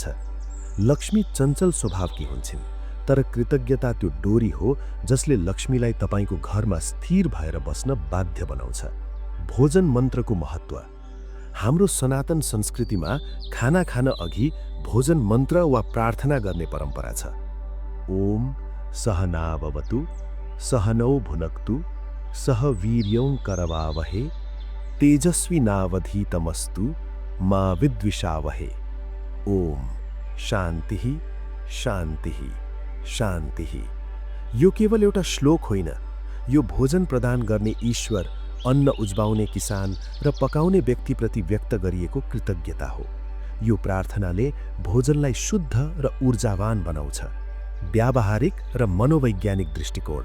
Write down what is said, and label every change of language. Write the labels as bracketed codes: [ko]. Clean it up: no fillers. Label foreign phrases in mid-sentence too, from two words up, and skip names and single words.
[ne] लक्ष्मी चञ्चल स्वभावकी हुन्छन्, तर कृतज्ञता त्यो डोरी हो जसले लक्ष्मीलाई तपाईको घरमा स्थिर भएर बस्न बाध्य बनाउँछ। भोजन मन्त्रको महत्त्व। हाम्रो सनातन संस्कृतिमा खाना खान अघि भोजन मन्त्र वा प्रार्थना गर्ने परम्परा छ। [sa] ओम सहनाववतु सहनौ भुनक्तु सह वीर्यं करवावहे तेजस्विनावधीतमस्तु मा विद्विषावहे। ओम शान्तिः शान्तिः शान्तिः। [ne] यो केवल एउटा श्लोक होइन, यो भोजन प्रदान गर्ने ईश्वर, अन्न उज्बाउने किसान र पकाउने व्यक्तिप्रति व्यक्त गरिएको कृतज्ञता हो। यो प्रार्थनाले भोजनलाई शुद्ध र ऊर्जावान बनाउँछ। व्यावहारिक र मनोवैज्ञानिक दृष्टिकोण।